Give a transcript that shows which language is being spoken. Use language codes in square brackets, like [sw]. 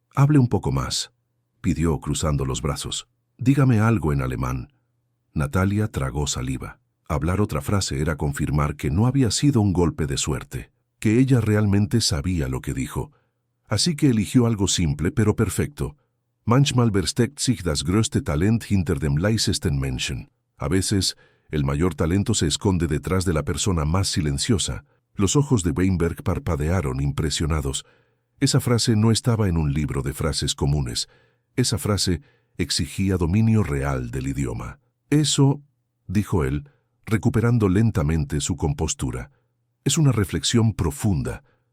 [es] «Hable un poco más», pidió cruzando los brazos. «Dígame algo en alemán». Natalia tragó saliva. Hablar otra frase era confirmar que no había sido un golpe de suerte, que ella realmente sabía lo que dijo. Así que eligió algo simple pero perfecto. [de] «Manchmal versteckt sich das größte Talent hinter dem leisesten Menschen». [es] A veces, el mayor talento se esconde detrás de la persona más silenciosa. Los ojos de Weinberg parpadearon impresionados. Esa frase no estaba en un libro de frases comunes. Esa frase exigía dominio real del idioma. «Eso», dijo él, recuperando lentamente su compostura, «es una reflexión profunda.